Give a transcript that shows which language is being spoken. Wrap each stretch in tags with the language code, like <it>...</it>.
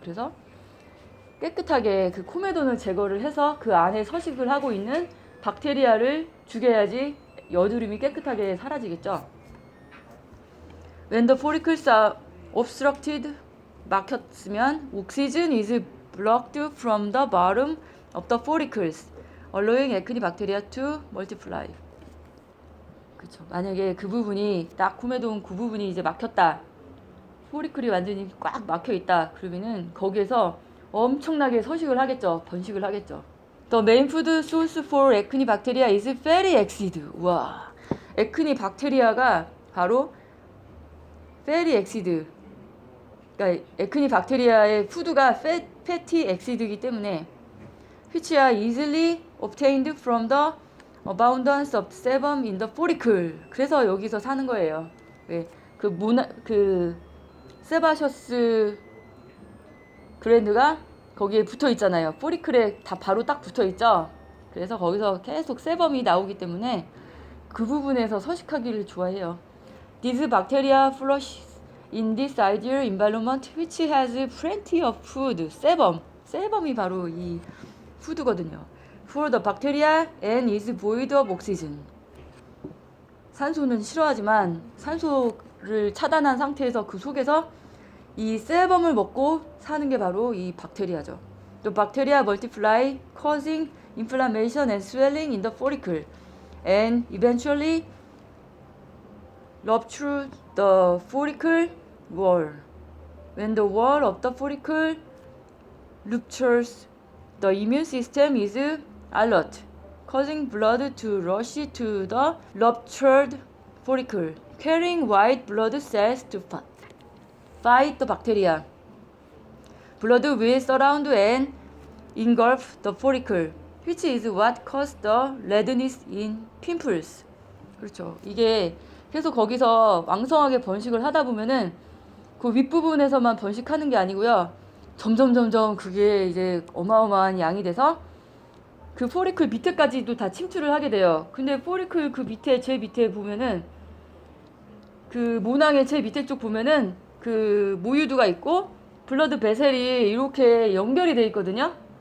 <ko>그래서 깨끗하게 그 코메돈을 제거를 해서 그 안에 서식을 하고 있는 박테리아를 죽여야지 여드름이 깨끗하게 사라지겠죠.</ko> <en>When the follicles are obstructed,</en> <ko>막혔으면</ko> <en>oxygen is blocked from the bottom of the follicles, allowing acne bacteria to multiply.</en> <ko>그렇죠. 만약에 그 부분이 딱 코메돈 그 부분이 이제 막혔다. 포리클이 완전히 꽉 막혀 있다. 그러면은 거기에서 엄청나게 서식을 하겠죠. 번식을 하겠죠.</ko> <en>The main food source for acne bacteria is fatty acid.</en> <ko>와, 에크니 박테리아가 바로 fatty acid. 그러니까 에크니 박테리아의 푸드가 fatty acid이기 때문에</ko> <en>which are easily obtained from the abundance of sebum in the follicle.</en> <ko>그래서 여기서 사는 거예요. 왜? 그 세바셔스 그랜드가 거기에 붙어 있잖아요. 포리클에 다 바로 딱 붙어 있죠. 그래서 거기서 계속 세범이 나오기 때문에 그 부분에서 서식하기를 좋아해요.</ko> <en>These bacteria flourish in this ideal environment which has plenty of food.</en> <ko>세범이 바로 이 푸드거든요.</ko> <en>For the bacteria and is void of oxygen.</en> <ko>산소는 싫어하지만 산소를 차단한 상태에서 그 속에서 이 세범을 먹고 사는 게 바로 이 박테리아죠.</ko> <en>The bacteria multiply, causing inflammation and swelling in the follicle, and eventually rupture the follicle wall. When the wall of the follicle ruptures, the immune system is alert, causing blood to rush to the ruptured follicle carrying white blood cells to fight the bacteria. Blood will surround and engulf the follicle, which is what causes the redness in pimples.</en> <ko>그렇죠. 이게 계속 거기서 왕성하게 번식을 하다 보면은 그 윗부분에서만 번식하는 게 아니고요. 점점 그게 이제 어마어마한 양이 돼서 그 포리클 밑에까지도 다 침투를 하게 돼요. 근데 포리클 그 밑에 제일 밑에 보면은 그 모낭의 제일 밑에 쪽 보면은 그 모유두가 있고 블러드 베셀이 이렇게 연결이 돼 있거든요.</ko>